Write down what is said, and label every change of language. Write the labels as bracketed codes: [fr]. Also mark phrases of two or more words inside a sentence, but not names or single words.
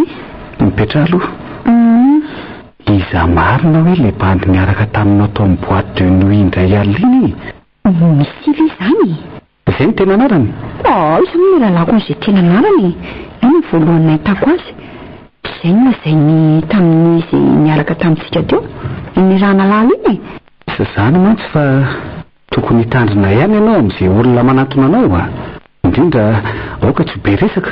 [mg] mipetra aloha. Iza marina hoe le bandy miaraka taminao tao amin'ny [fr] boîte de nuit [mg] indray alina iny misy ilay izany. Izay ny tena anarany? Isa moa lalako n'izay tena anarany. Io ny voalohany nahitako azy. Izay no izay tamin'ny izay miaraka tamintsika teo ny rana lala iny. Izany mantsy fa tokony hitandrina ihany ianao amin'izay olona manatona anao indrindra aoka tsy be resaka.